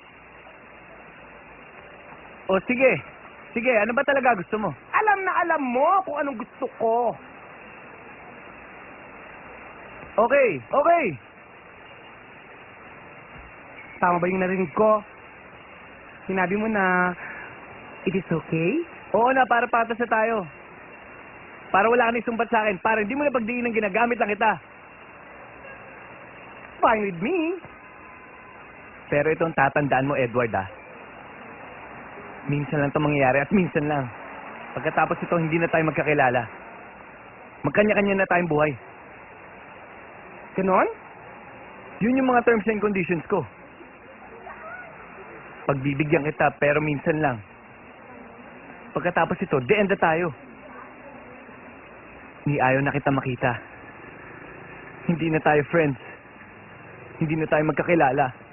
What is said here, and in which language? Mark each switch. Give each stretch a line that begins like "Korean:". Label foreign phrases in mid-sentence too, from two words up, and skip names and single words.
Filipino: O sige. Sige, ano ba talaga gusto mo? Alam na alam mo kung anong gusto ko. Okay, okay. Tama ba yung narinig ko? Sinabi mo na,
English: it is okay?
Filipino: Oo na, para patas na tayo. Para wala ka na isumbat sa akin. Para hindi mo na pagdiin ng ginagamit lang kita.
English: Fine with me.
Filipino: Pero itong tatandaan mo, Edward, minsan lang ito mangyayari at minsan lang. Pagkatapos ito, hindi na tayo magkakilala. Magkanya-kanya na tayong buhay. Ganon? Yun yung mga
English: terms and conditions
Filipino: ko. Pagbibigyan kita, pero minsan lang. Pagkatapos ito,
English: the end
Filipino: na tayo. Ni ayaw na kita makita. Hindi na tayo friends. Hindi na tayo magkakilala.